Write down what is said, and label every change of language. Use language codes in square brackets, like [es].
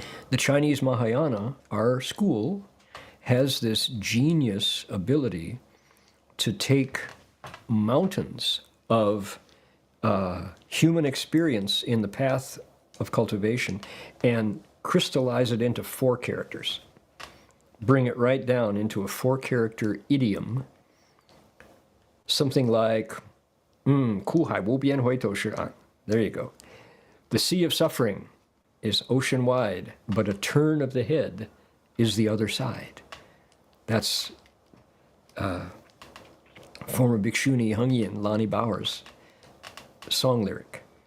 [en] The Chinese Mahayana, our school, has this genius ability to take mountains of human experience in the path of cultivation and crystallize it into 4 characters. Bring it right down into a 4-character idiom. Something like, [zh] 苦海无边回头是岸. [en] There you go. The sea of suffering is ocean wide, but a turn of the head is the other side. That's former Bhikshuni Heng Yin, Lonnie Bauer's song lyric.